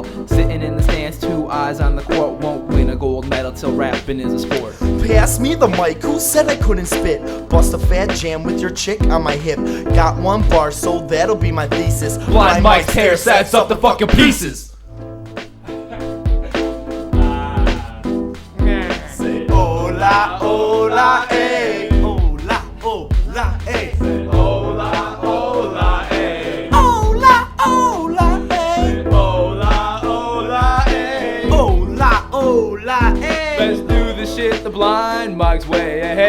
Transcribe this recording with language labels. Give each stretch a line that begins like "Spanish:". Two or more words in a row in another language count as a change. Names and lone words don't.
English: Sitting in the stands, 2 eyes on the court. Won't win a gold medal till rapping is a sport. Pass me the mic, who said I couldn't spit? Bust a fat jam with your chick on my hip. Got 1 bar, so that'll be my thesis. Blind Mike tear sets up the fucking pieces.
Spanish: Say hola, hola, eh. Hola, hola, eh. Say hola, hola, eh. Hola, hola, eh. Hola, hola, eh. Hola, hola, eh.
English: Let's do the shit the Blind Mike's way. Hey.